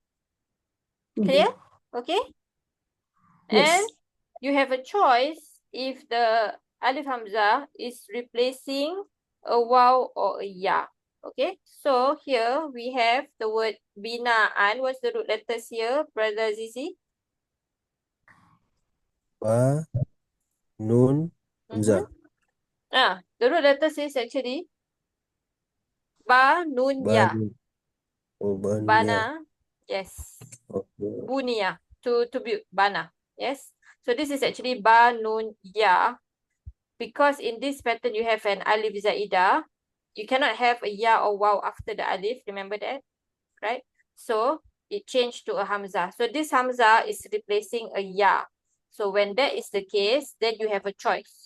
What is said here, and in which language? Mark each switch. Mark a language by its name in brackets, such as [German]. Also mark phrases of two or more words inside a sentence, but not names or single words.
[English] Clear? Okay? Yes. And you have a choice if the [Arabic] ألف همزة [English] is replacing a waw or a ya. Okay, so here we have the word binaan. What's the root letters here, Brother Zizi? [Arabic] باء نون همزة. [English] The root letters is actually [Arabic] باء نون, [English] Ba, ya. nun. Oh, [Arabic] باء نون, [English] ya. Bana, yes. Okay. Bunia, to build, bana, yes. So this is actually [Arabic] باء نون ياء. [English] Because in this pattern, you have an [Arabic] ألف زائدة. [English] You cannot have a ya or waw after the alif. Remember that, right? So it changed to a hamza. So this hamza is replacing a ya. So when that is the case, then you have a choice.